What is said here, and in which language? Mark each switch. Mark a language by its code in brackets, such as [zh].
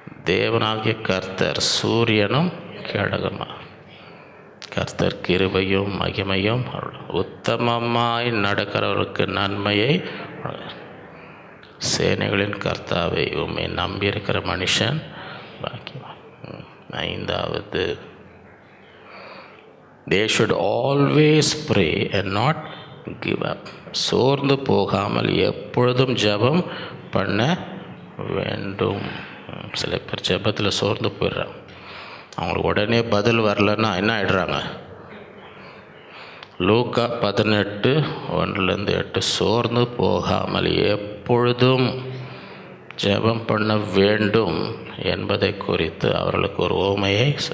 [ta] தேவனாகிய கர்த்தர் சூரியனும் கேடகமா. கர்த்தர் கிருபையும் மகிமையும் உத்தமமாய் நடக்கிறவர்களுக்கு நன்மையை. சேனைகளின் கர்த்தாவை, உம்மை நம்பியிருக்கிற மனுஷன் பாக்கியவான். [en] 5வது, they should always pray and not give up. [ta] சோர்ந்து போகாமல் எப்பொழுதும் ஜெபம் பண்ண வேண்டும். சில பேர் ஜெபத்தில் சோர்ந்து போயிடுறாங்க. அவங்களுக்கு உடனே பதில் வரலன்னா என்ன ஆகிடுறாங்க? லூக்கா 18:1-8 சோர்ந்து போகாமல் எப்பொழுதும் ஜெபம் பண்ண வேண்டும் என்பதை குறித்து அவர்களுக்கு ஒரு உவமையை.